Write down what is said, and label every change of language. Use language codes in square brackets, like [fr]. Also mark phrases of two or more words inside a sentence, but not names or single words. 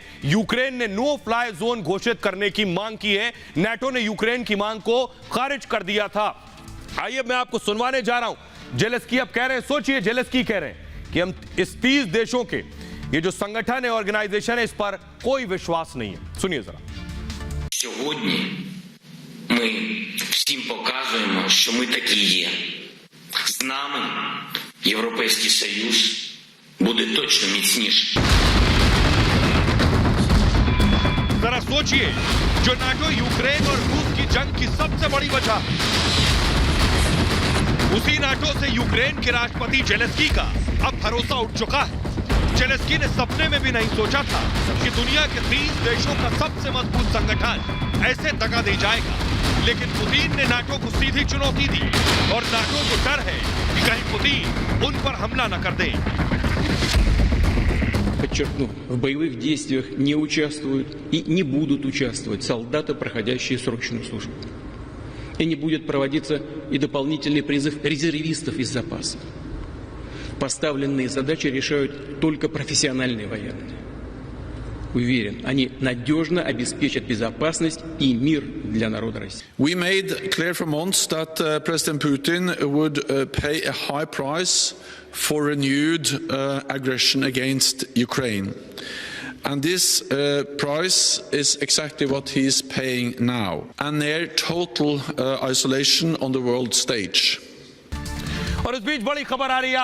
[hi] यूक्रेन ने [en] no fly zone [hi] घोषित करने की मांग की है। नाटो ने यूक्रेन की मांग को खारिज कर दिया था। आइए मैं आपको सुनवाने जा रहा हूं। जेलेंस्की अब कह रहे हैं, सोचिए, जेलेंस्की कह रहे हैं कि हम इस 30 देशों के ये जो संगठन है, ऑर्गेनाइजेशन है, इस पर कोई विश्वास नहीं है। सुनिए जरा। [uk] Сьогодні ми всім показуємо, що ми такі є. З нами Європейський Союз буде точно міцніший. [hi] जरा सोचिए, जो नाटो यूक्रेन और रूस की जंग की सबसे बड़ी वजह, उसी नाटो से यूक्रेन के राष्ट्रपति जेलेंस्की का अब भरोसा उठ चुका है। जेलेंस्की ने सपने में भी नहीं सोचा था कि दुनिया के 30 देशों का सबसे मजबूत संगठन ऐसे दगा दे जाएगा, लेकिन पुतिन ने नाटो को सीधी चुनौती दी और नाटो को डर है कि कहीं पुतिन उन पर हमला न कर दे। [ru] Подчеркну, в боевых действиях не участвуют и не будут участвовать солдаты, проходящие срочную службу. И не будет проводиться и дополнительный призыв резервистов из запаса. Поставленные задачи решают только профессиональные военные. Уверен, они надежно обеспечат безопасность и мир для народа России. [en] We made clear for months that President Putin would pay a high price for renewed aggression against Ukraine. And this price is exactly what he is paying now. And near total isolation on the world stage. [hi] और इस बीच बड़ी खबर आ रही है।